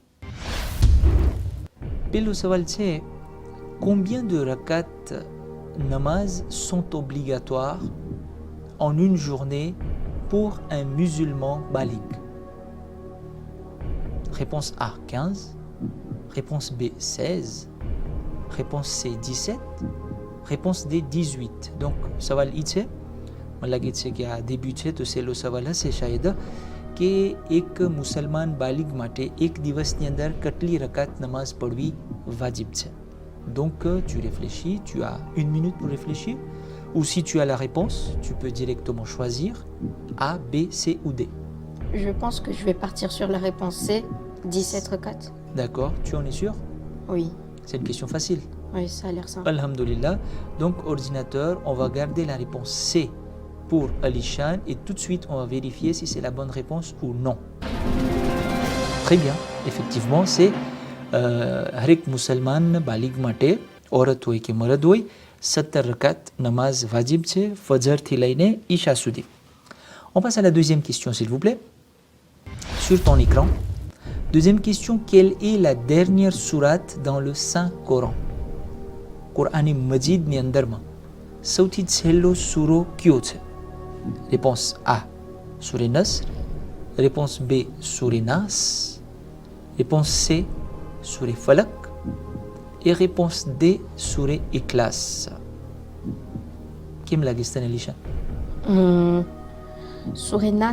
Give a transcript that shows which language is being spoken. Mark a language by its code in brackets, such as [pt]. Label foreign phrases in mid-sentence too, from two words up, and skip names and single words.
[gu] પહેલો સવાલ, [fr] c'est combien de rakat namaz sont obligatoires en une journée pour un musulman baligh? Réponse A, 15. Réponse B, 16. Réponse C, 17. Réponse D, 18. Donc, [gu] સવાલ ઈ છે, મને લાગે છે કે આ ડેબ્યુ છે તો સહેલો સવાલ હશે શાયદ, કે એક મુસલમાન બાલિગ માટે એક દિવસની અંદર કેટલી રકાત નમાઝ પઢવી વાજિબ છે? [fr] Donc, tu réfléchis, tu as une minute pour réfléchir, ou si tu as la réponse, tu peux directement choisir A, B, C ou D. Je pense que je vais partir sur la réponse C, 17 requêtes. D'accord, tu en es sûr? Oui, C'est une question facile. oui, ça a l'air simple. Alhamdulillah. Donc, ordinateur, on va garder la réponse C pour Alishan et tout de suite, on va vérifier si c'est la bonne réponse ou non. Très bien. Effectivement, c'est [gu] હરેક મુસલમાન બાલિગ માટે, ઔરત હોય કે મર્દ હોય, 17 રકાત નમાઝ વાજિબ છે ફજર થી લઈને ઈશા સુધી. [fr] On passe à la deuxième question, s'il vous plaît. Sur ton écran. Deuxième question, quelle est la dernière sourate dans le Saint-Coran? [gu] કુરાને મજીદની અંદરમાં સૌથી છેલ્લો સૂરો કયો છે? [fr] Réponse A, Surah Nasr. Réponse B, Surah Nas. Réponse C, Surah Falaq. Et réponse D, Surah Ikhlas. Qui me l'a dit, Alisha? Surah Nas.